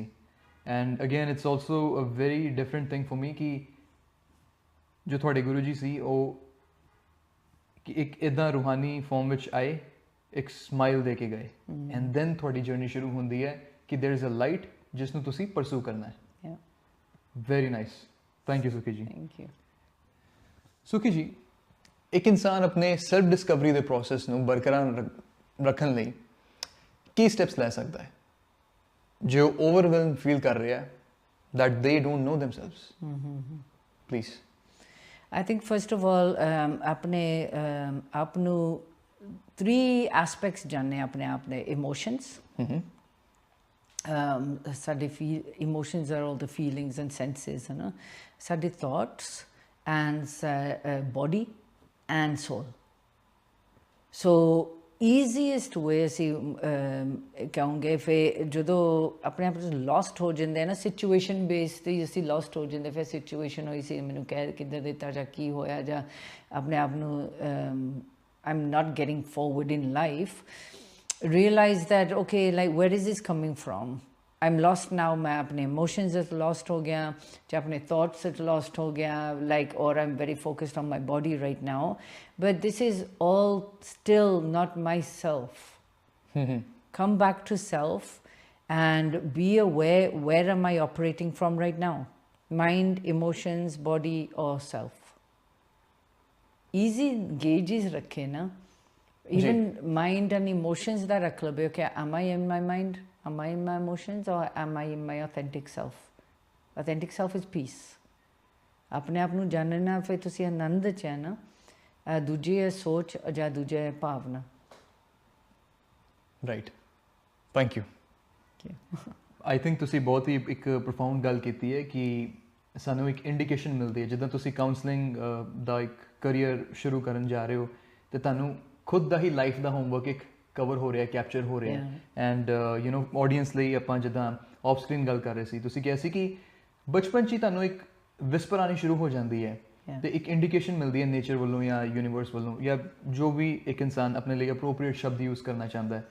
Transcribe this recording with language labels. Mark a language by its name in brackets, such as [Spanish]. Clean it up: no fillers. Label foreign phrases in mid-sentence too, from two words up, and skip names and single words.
[English] And again it's also a very different thing for me [Punjabi] ਕਿ ਜੋ ਤੁਹਾਡੇ ਗੁਰੂ ਜੀ ਸੀ ਉਹ ਕਿ ਇੱਕ ਇੱਦਾਂ ਰੂਹਾਨੀ ਫਾਰਮ ਵਿੱਚ ਆਏ, ਇੱਕ ਸਮਾਈਲ ਦੇ ਕੇ ਗਏ, [English] and then [Punjabi] ਤੁਹਾਡੀ ਜਰਨੀ ਸ਼ੁਰੂ ਹੁੰਦੀ ਹੈ ਕਿ [English] there is a light [Punjabi] ਜਿਸ ਨੂੰ ਤੁਸੀਂ ਪਰਸੂ ਕਰਨਾ ਹੈ। [English] Very nice, thank you ਸੁਖੀ ਜੀ। Thank you. [Punjabi] ਸੁਖੀ ਜੀ, ਇੱਕ ਇਨਸਾਨ ਆਪਣੇ [English] self discovery [Punjabi] ਦੇ ਪ੍ਰੋਸੈਸ ਨੂੰ ਬਰਕਰਾਰ ਰੱਖਣ ਲਈ ਕੀ ਸਟੈਪਸ ਲੈ ਸਕਦਾ ਹੈ ਜੋ [English] overwhelm feel [Punjabi] ਕਰ ਰਿਹਾ [English] that they don't know themselves? Please. I think first of all [Punjabi] ਆਪਣੇ ਆਪ ਨੂੰ 3 aspects ਜਾਣਨੇ ਆਪਣੇ ਆਪ ਦੇ emotions. [English] ਸਾਡੇ emotions are all the feelings and senses, [Punjabi] ਹੈ ਨਾ, ਸਾਡੇ [English] thoughts and body and soul. So easiest way [Punjabi] ਅਸੀਂ ਕਹਾਂਗੇ ਫਿਰ ਜਦੋਂ ਆਪਣੇ ਆਪ ਨੂੰ ਲੋਸਟ ਹੋ ਜਾਂਦੇ ਨਾ [English] situation base [Punjabi] ਤੇ ਅਸੀਂ ਲੋਸਟ ਹੋ ਜਾਂਦੇ, ਫਿਰ ਸਿਚੁਏਸ਼ਨ ਹੋਈ ਸੀ ਮੈਨੂੰ ਕਹਿ ਕਿੱਧਰ ਦਿੱਤਾ ਜਾਂ ਕੀ ਹੋਇਆ ਜਾਂ ਆਪਣੇ ਆਪ ਨੂੰ [English] I'm not getting forward in life, realize that okay, like where is this coming from? I'm lost now, [Hindi] मैं अपने emotions से lost हो गया, या अपने thoughts से lost हो गया, [English] like, or I'm very focused on my body right now, but this is all still not myself. Come back to self and be aware, where am I operating from right now? Mind, emotions, body, or self? Easy gauges [Punjabi] ਰੱਖੇ ਨਾ, [English] even mind and emotions that [Punjabi] ਰੱਖ ਲੋ, [English] okay, am I in my mind? Am I in my emotions, or am I in my authentic self? Authentic self is peace. [Punjabi] ਆਪਣੇ ਆਪ ਨੂੰ ਜਾਣਨਾ ਫਿਰ ਤੁਸੀਂ ਆਨੰਦ ਚ ਹੈ ਨਾ, ਦੂਜੀ ਹੈ ਸੋਚ ਜਾਂ ਦੂਜਾ ਹੈ ਭਾਵਨਾ। [English] Right, thank you. I think [Punjabi] ਤੁਸੀਂ ਬਹੁਤ ਹੀ ਇੱਕ ਪ੍ਰੋਫਾਊਂਡ ਗੱਲ ਕੀਤੀ ਹੈ ਕਿ ਸਾਨੂੰ ਇੱਕ ਇੰਡੀਕੇਸ਼ਨ ਮਿਲਦੀ ਹੈ ਜਿੱਦਾਂ ਤੁਸੀਂ ਕਾਉਂਸਲਿੰਗ ਦਾ ਇੱਕ ਕਰੀਅਰ ਸ਼ੁਰੂ ਕਰਨ ਜਾ ਰਹੇ ਹੋ ਤੇ ਤੁਹਾਨੂੰ ਖੁਦ ਦਾ ਹੀ ਲਾਈਫ ਦਾ ਹੋਮਵਰਕ ਇੱਕ ਕਵਰ ਹੋ ਰਿਹਾ, ਕੈਪਚਰ ਹੋ ਰਿਹਾ, [English] and audience [Punjabi] ਲਈ ਆਪਾਂ ਜਿੱਦਾਂ [English] off screen [Punjabi] ਗੱਲ ਕਰ ਰਹੇ ਸੀ, ਤੁਸੀਂ ਕਿਹਾ ਸੀ ਕਿ ਬਚਪਨ 'ਚ ਹੀ ਤੁਹਾਨੂੰ ਇੱਕ ਵਿਸਪਰ ਆਉਣੀ ਸ਼ੁਰੂ ਹੋ ਜਾਂਦੀ ਹੈ ਤੇ ਇੱਕ ਇੰਡੀਕੇਸ਼ਨ ਮਿਲਦੀ ਹੈ ਨੇਚਰ ਵੱਲੋਂ ਜਾਂ ਯੂਨੀਵਰਸ ਵੱਲੋਂ ਜਾਂ ਜੋ ਵੀ ਇੱਕ ਇਨਸਾਨ ਆਪਣੇ ਲਈ ਅਪਰੋਪਰੀਏਟ ਸ਼ਬਦ ਯੂਜ਼ ਕਰਨਾ ਚਾਹੁੰਦਾ ਹੈ।